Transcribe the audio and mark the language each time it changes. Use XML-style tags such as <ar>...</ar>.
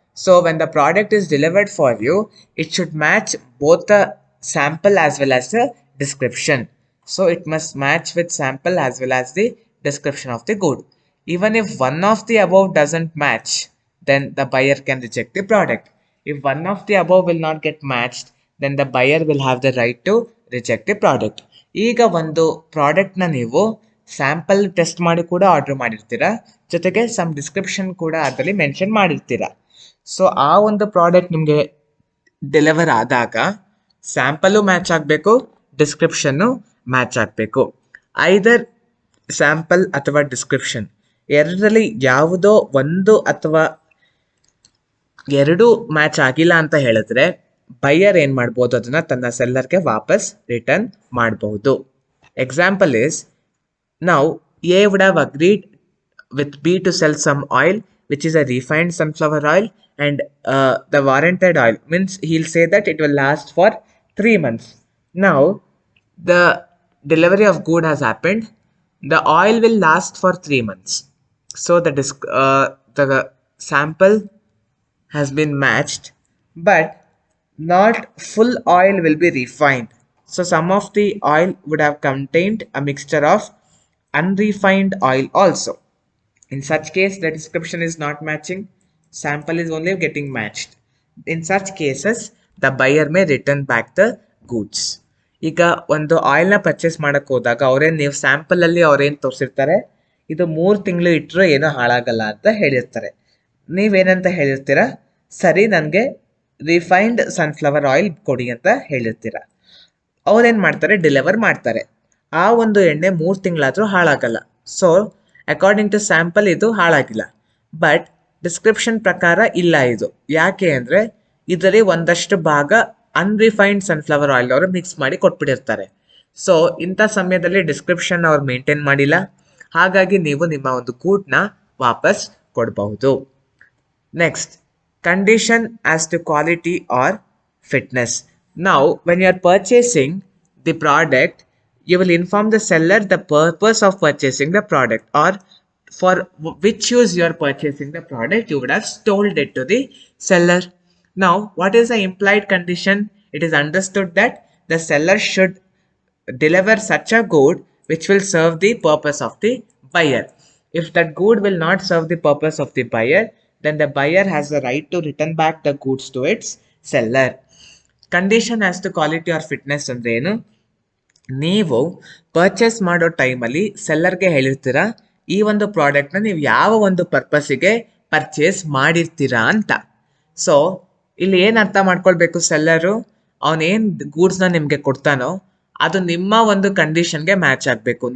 <en>So when the product is delivered for you, it should match both the sample as well as the description. So it must match with sample as well as the description of the good. Even if one of the above doesn't match, then the buyer can reject the product. If one of the above will not get matched, then the buyer will have the right to reject the product.</en> <kn>ಈಗ ಒಂದು ಪ್ರಾಡಕ್ಟ್ನ ನೀವು sample test ಮಾಡಿ ಕೂಡ order ಮಾಡಿರ್ತೀರಾ, ಜೊತೆಗೆ some description ಕೂಡ ಅದರಲ್ಲಿ mention ಮಾಡಿರ್ತೀರಾ. So ಆ ಒಂದು ಪ್ರಾಡಕ್ಟ್ ನಿಮಗೆ ಡೆಲಿವರ್ ಆದಾಗ ಸ್ಯಾಂಪಲ್ಲು ಮ್ಯಾಚ್ ಆಗಬೇಕು, ಡಿಸ್ಕ್ರಿಪ್ಷನ್ನು ಮ್ಯಾಚ್ ಆಗಬೇಕು. ಐದರ್ ಸ್ಯಾಂಪಲ್ ಅಥವಾ ಡಿಸ್ಕ್ರಿಪ್ಷನ್ ಎರಡರಲ್ಲಿ ಯಾವುದೋ ಒಂದು ಅಥವಾ ಎರಡೂ ಮ್ಯಾಚ್ ಆಗಿಲ್ಲ ಅಂತ ಹೇಳಿದ್ರೆ ಬೈಯರ್ ಏನು ಮಾಡ್ಬೋದು, ಅದನ್ನು ತನ್ನ ಸೆಲ್ಲರ್ಗೆ ವಾಪಸ್ ರಿಟರ್ನ್ ಮಾಡಬಹುದು.</kn> <en>Example is, Now A would have agreed with B to sell some oil, which is a refined sunflower oil, and the warranted oil means he'll say that it will last for 3 months. Now the delivery of good has happened. The oil will last for 3 months. So the sample has been matched, but not full oil will be refined. So some of the oil would have contained a mixture of unrefined oil also. In such case, the description is not matching. Sample is only getting matched. In such cases, the buyer may return back the goods.</en> <kn>ಈಗ ಒಂದು ಆಯಿಲ್ನ purchase ಮಾಡಕ್ಕೆ ಹೋದಾಗ ಅವ್ರೇನು ನೀವು ಸ್ಯಾಂಪಲಲ್ಲಿ ಅವ್ರೇನು ತೋರಿಸಿರ್ತಾರೆ, ಇದು 3 ತಿಂಗಳು ಇಟ್ಟರು ಏನೂ ಹಾಳಾಗಲ್ಲ ಅಂತ ಹೇಳಿರ್ತಾರೆ. ನೀವೇನಂತ ಹೇಳಿರ್ತೀರಾ, ಸರಿ ನನಗೆ ರಿಫೈನ್ಡ್ ಸನ್ಫ್ಲವರ್ ಆಯಿಲ್ ಕೊಡಿ ಅಂತ ಹೇಳಿರ್ತೀರ. ಅವ್ರೇನು ಮಾಡ್ತಾರೆ, ಡೆಲಿವರ್ ಮಾಡ್ತಾರೆ. ಆ ಒಂದು ಎಣ್ಣೆ 3 ತಿಂಗಳಾದರೂ ಹಾಳಾಗಲ್ಲ. ಸೊ ಅಕಾರ್ಡಿಂಗ್ ಟು ಸ್ಯಾಂಪಲ್ ಇದು ಹಾಳಾಗಿಲ್ಲ. ಬಟ್ ಡಿಸ್ಕ್ರಿಪ್ಷನ್ ಪ್ರಕಾರ ಇಲ್ಲ ಇದು. ಯಾಕೆ ಅಂದರೆ ಇದರಲ್ಲಿ ಒಂದಷ್ಟು ಭಾಗ ಅನ್ರಿಫೈನ್ಡ್ ಸನ್ಫ್ಲವರ್ ಆಯಿಲ್ ಅವರು ಮಿಕ್ಸ್ ಮಾಡಿ ಕೊಟ್ಬಿಟ್ಟಿರ್ತಾರೆ. ಸೊ ಇಂಥ ಸಮಯದಲ್ಲಿ ಡಿಸ್ಕ್ರಿಪ್ಷನ್ ಅವ್ರು ಮೇಂಟೈನ್ ಮಾಡಿಲ್ಲ. ಹಾಗಾಗಿ ನೀವು ನಿಮ್ಮ ಒಂದು ಗೂಡ್ನ ವಾಪಸ್ ಕೊಡಬಹುದು.</kn> <en>Next, condition as to quality or fitness. Now, when you are purchasing the product, you will inform the seller the purpose of purchasing the product, or for which use you are purchasing the product. You would have told it to the seller. Now, what is the implied condition? It is understood that the seller should deliver such a good which will serve the purpose of the buyer. If that good will not serve the purpose of the buyer, then the buyer has the right to return back the goods to its seller. Condition as to quality or fitness</en> <kn>ಅಂದ್ರೆ ಏನು? ನೀವು purchase ಮಾಡೋ ಟೈಮಲ್ಲಿ ಸೆಲ್ಲರ್ಗೆ ಹೇಳಿರ್ತೀರಾ ಈ ಒಂದು ಪ್ರಾಡಕ್ಟ್ನ ನೀವು ಯಾವ ಒಂದು ಪರ್ಪಸ್ಸಿಗೆ ಪರ್ಚೇಸ್ ಮಾಡಿರ್ತೀರಾ ಅಂತ. ಸೊ ಇಲ್ಲಿ ಏನು ಅರ್ಥ ಮಾಡ್ಕೊಳ್ಬೇಕು, ಸೆಲ್ಲರು ಅವನೇನು ಗೂಡ್ಸ್ನ ನಿಮಗೆ ಕೊಡ್ತಾನೋ ಅದು ನಿಮ್ಮ ಒಂದು ಕಂಡೀಷನ್ಗೆ ಮ್ಯಾಚ್ ಆಗಬೇಕು.</kn>